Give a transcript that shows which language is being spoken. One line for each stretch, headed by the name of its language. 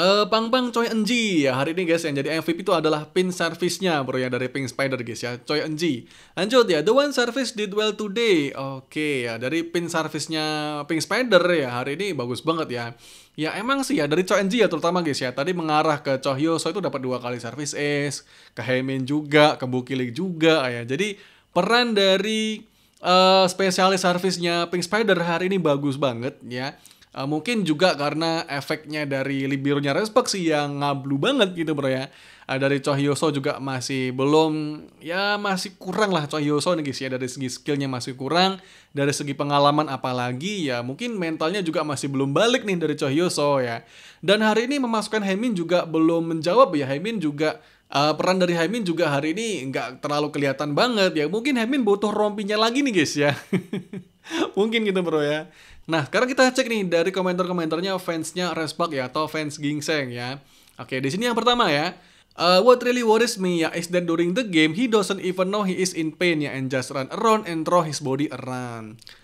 Indonesian: Pang Choi Eun-ji ya hari ini guys, yang jadi MVP itu adalah pin service-nya bro ya dari Pink Spider guys ya, Choi Eun-ji.
English: Lanjut ya, the one service did well today.
Indonesian: Oke ya, dari pin service-nya Pink Spider ya hari ini bagus banget ya. Ya emang sih ya dari Choi Eun-ji ya terutama guys ya, tadi mengarah ke Cho Hyo-so itu dapat 2 kali service ace, ke Haemin juga, ke Bukilik juga ya. Jadi peran dari spesialis service-nya Pink Spider hari ini bagus banget ya. Mungkin juga karena efeknya dari Libero-nya Respect sih yang ngablu banget gitu bro ya. Dari Cho Hyo-so juga masih belum, ya masih kurang lah Cho Hyo-so nih guys ya, dari segi skillnya masih kurang, dari segi pengalaman apalagi ya mungkin mentalnya juga masih belum balik nih dari Cho Hyo-so ya. Dan hari ini memasukkan Haemin juga belum menjawab ya, Haemin juga peran dari Haemin juga hari ini nggak terlalu kelihatan banget ya. Mungkin Haemin butuh rompinya lagi nih guys ya. Mungkin gitu bro ya. Nah sekarang kita cek nih dari komentar-komentarnya fansnya Respak ya, atau fans Gingseng ya. Oke, di sini yang pertama ya.
English: What really worries me ya is that during the game he doesn't even know he is in pain ya, and just run around and throw his body around.